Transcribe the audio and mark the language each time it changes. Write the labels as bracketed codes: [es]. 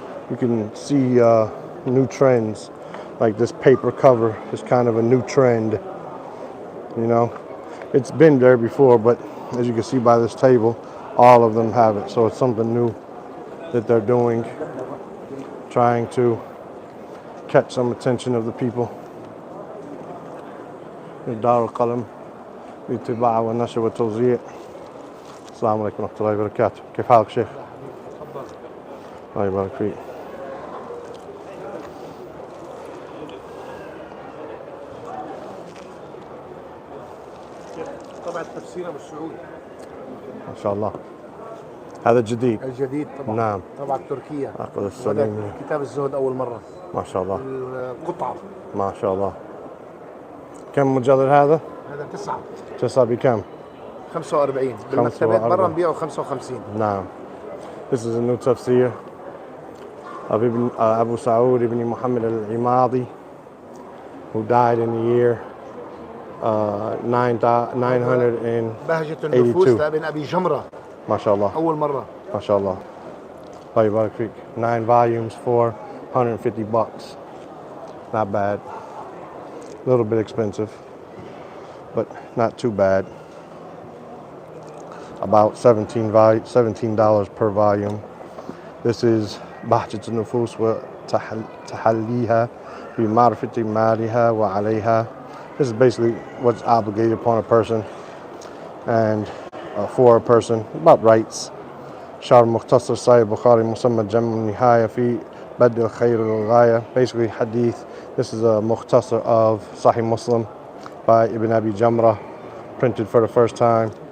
[en] you can see new trends. Like this paper cover is kind of a new trend, you know. It's been there before, but as you can see by this table, all of them have it. So it's something new that they're doing, trying to catch some attention of the people. [ar] دار القلم للطباعة والنشر والتوزيع. السلام عليكم ورحمة الله وبركاته. كيف حالك شيخ؟ الله يبارك فيك. طبعا تفسيره بالسعودي ما شاء الله. هذا جديد. الجديد طبعا. نعم. طبعا تركيا. أخذ السليمي. كتاب الزهد أول مرة. ما شاء الله. القطعة. ما شاء الله. كم مجلد هذا؟ هذا 9. 9 بكم؟ 45. بالمكتبات برا نبيعه 55. نعم. [en] This is a new tafsir of Abu Saud ibn Muhammad al-Imadi, who died in the year 982. [ar] بهجة النفوس لابن أبي جمرة. ما شاء الله. أول مرة. ما شاء الله. الله يبارك فيك. [en] 9 volumes for $150. Not bad. A little bit expensive, but not too bad. About $17 per volume. This is بهجة النفوس وتحليها بمعرفة مالها وعليها. This is basically what's obligated upon a person and for a person about rights. [ar] شرح مختصر صحيح البخاري مسمى الجمع النهاية في بدء الخير للغاية. [en] Basically hadith. This is a mukhtasar of Sahih Muslim by Ibn Abi Jamrah, printed for the first time.